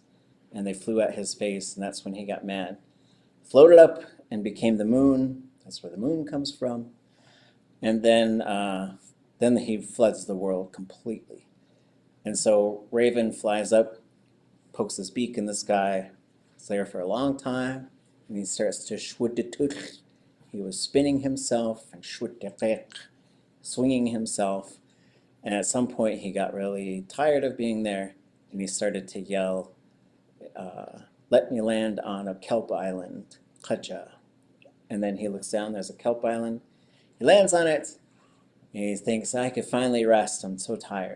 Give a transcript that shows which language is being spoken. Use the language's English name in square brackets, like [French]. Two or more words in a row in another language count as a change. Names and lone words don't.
[English] And they flew at his face, and that's when he got mad. Floated up and became the moon. That's where the moon comes from. And then he floods the world completely. And so Raven flies up, pokes his beak in the sky. It's there for a long time, and he starts to ʼatudli.átk. He was spinning himself and ʼatudli.átk, swinging himself. And at some point, he got really tired of being there, and he started to yell, let me land on a kelp island, Kaja. And then he looks down, there's a kelp island. He lands on it, and he thinks, I could finally rest, I'm so tired.